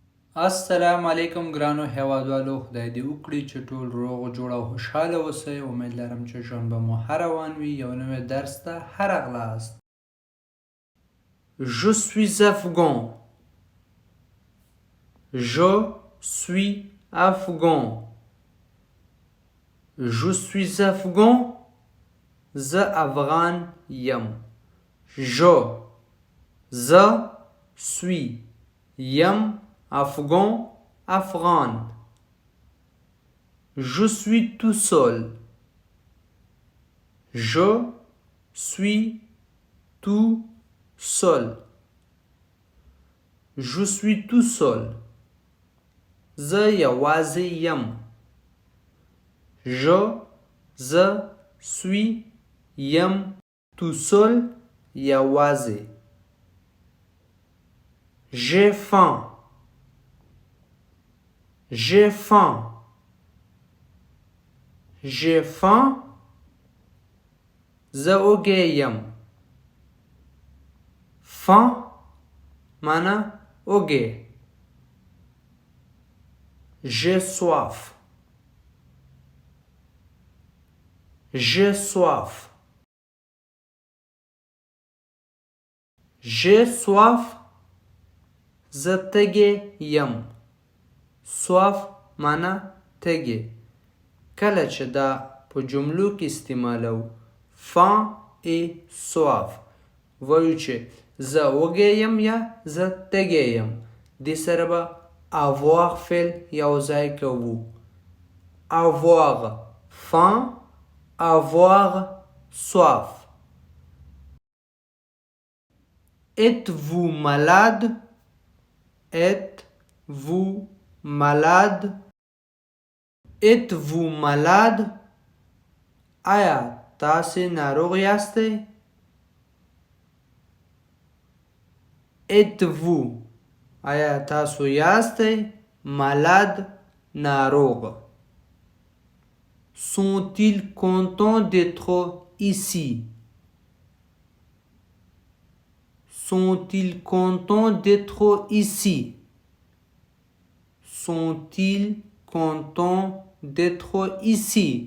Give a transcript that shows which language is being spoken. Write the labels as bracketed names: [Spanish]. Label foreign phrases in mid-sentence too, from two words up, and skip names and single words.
[Pashto] السلام علیکم ګرانو هیوادوالو، خدای دې وکړي چې ټول روغ جوړ او خوشحاله اوسئ. امید لرم چې ژوند به مو ښه روان وي. یو نوی درس ته ښه راغلاست. [French] Je suis afghan. Je suis afghan. Je suis afghan. [Pashto] زه افغان یم. زه suis یم afghan افغان. [French] Je suis tout seul. Je suis tout seul. Je suis tout seul. [Pashto] زه یوازې یم. زه suis یم [French] tout seul [Pashto] یوازې. [French] J'ai faim. J'ai faim. J'ai faim. [Pashto] زه وږی یم. faim معنی وږی. [French] J'ai soif. J'ai soif. J'ai soif. [Pashto] زه تږی یم. soif معنی تږی. کله چې دا په جملو کې استعمالو [French] faim et soif [Pashto] وایو چې زه وږی یم یا زه تږی یم. دې سره به avoir فعل یو ځای کوو. [French] avoir faim, avoir soif. Êtes-vous malade? Êtes-vous malade? Êtes-vous malade? [Pashto] آیا تاسې ناروغ یاستئ؟ [French] Êtes-vous [Pashto] آیا تاسو یاستئ؟ malade ناروغ. [French] Sont-ils contents d'être ici? Sont-ils contents d'être ici? Sont-ils contents d'être ici?